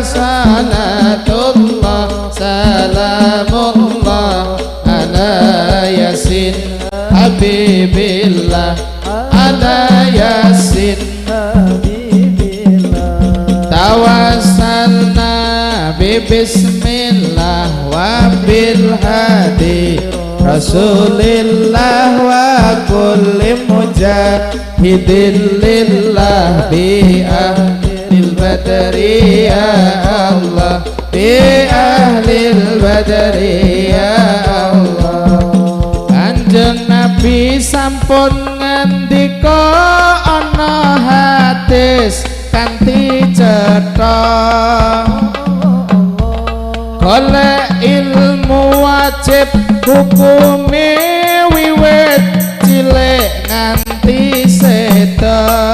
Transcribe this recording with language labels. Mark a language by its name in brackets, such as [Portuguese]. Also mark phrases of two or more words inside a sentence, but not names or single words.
[Arabic] صلاة الله سلام الله على يس حبيب الله على يس حبيب الله. توسلنا ببسم الله وبالهادي رسول الله وكل مجاهد لله بأهل البدر يا الله، بأهل البدر يا الله. [Javanese] Kanjeng Nabi sampun ngendika ana hadis kanthi cetha, golek ilmu wajib hukume wiwit cilik nganti seda.